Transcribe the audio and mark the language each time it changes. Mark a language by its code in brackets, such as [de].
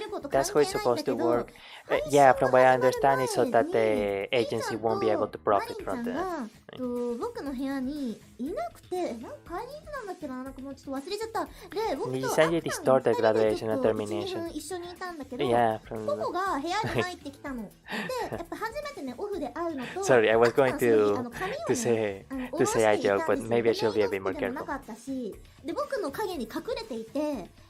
[en] That's how it's supposed to work. Yeah, from what I understand, it's so that the agency won't be able to profit from that. [ja] 僕の部屋にいなくて、なんか買いに行ったんだっけな、なんかもうちょっと忘れちゃった。で、僕と [en] Decided to start the graduation and termination. [ja] 一緒にいたんだけど、 [en] Yeah, [ja] ココが部屋に入ってきたの。で、やっぱ初めてね、オフで会うのと、 [en] Sorry, I was going to say a joke, but maybe I should be a bit more careful. [ja] で、僕の影に隠れていて。